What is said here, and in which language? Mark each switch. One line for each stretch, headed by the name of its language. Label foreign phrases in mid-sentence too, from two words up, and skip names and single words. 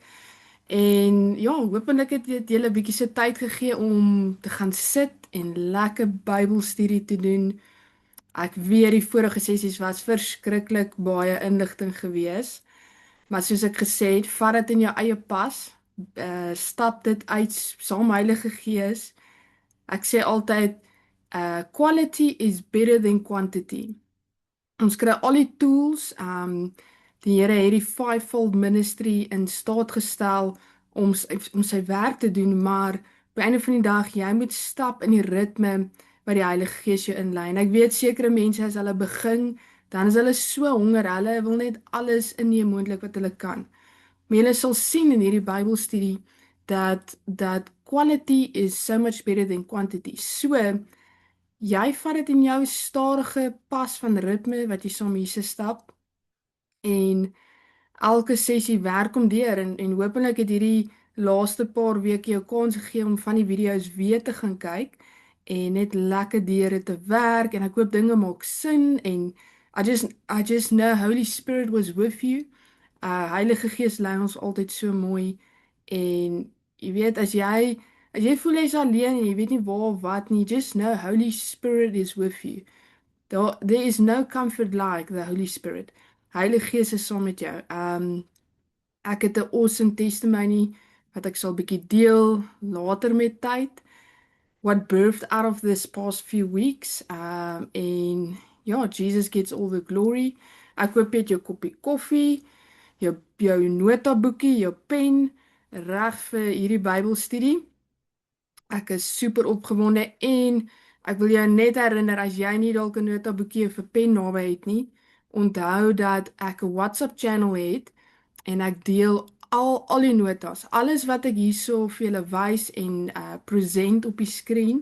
Afrikaans: En ja, hopelik het dit julle 'n bietjie se tyd gegee om te gaan sit en lekker Bybelstudie te doen. Ek weet die vorige sessies was verskriklik baie inligting geweest, maar soos ek gesê het, vat dit in jou eie pas. Stap dit uit saam Heilige Gees. Ek sê altyd,
English: quality is better than quantity.
Afrikaans: Ons kry al die tools. Die Here het die
English: fivefold ministry
Afrikaans: in staat gestel om sy werk te doen, maar op die einde van die dag, jy moet stap in die ritme wat die Heilige Gees jou inlei. En ek weet sekere mense as hulle begin, dan is hulle so honger, hulle wil net alles inneem moontlik wat hulle kan. Maar jy sal sien in hierdie Bybelstudie dat
English: quality is so much better than quantity.
Afrikaans: So, jy vat dit in jou stadige pas van ritme wat jy saam met Jesus stap en elke sessie werk om deur en hopelik het hierdie laaste paar weke jou kans gegee om van die video's weer te gaan kyk en net lekker deur dit te werk en ek hoop dinge maak sin en
English: I just know Holy Spirit was with you.
Afrikaans: Heilige Gees lei ons altyd so mooi en jy weet as jy voel jy's alleen en jy weet nie waar of wat nie,
English: just know Holy Spirit is with you. There is no comfort like the Holy Spirit.
Afrikaans: Heilige Gees is saam met jou. Ek het 'n awesome testimony wat ek sal bietjie deel later met tyd.
English: What birthed out of this past few weeks.
Afrikaans: En ja,
English: Jesus gets all the glory.
Afrikaans: Ek hoop jy het jou koppie koffie, jou notaboekie, jou pen reg vir hierdie Bybelstudie. Ek is super opgewonde en ek wil jou net herinner as jy nie dalk 'n notaboekie of 'n pen naby het nie, onthou dat ek 'n WhatsApp channel het en ek deel al die notas, alles wat ek hierso vir julle wys en present op die skerm.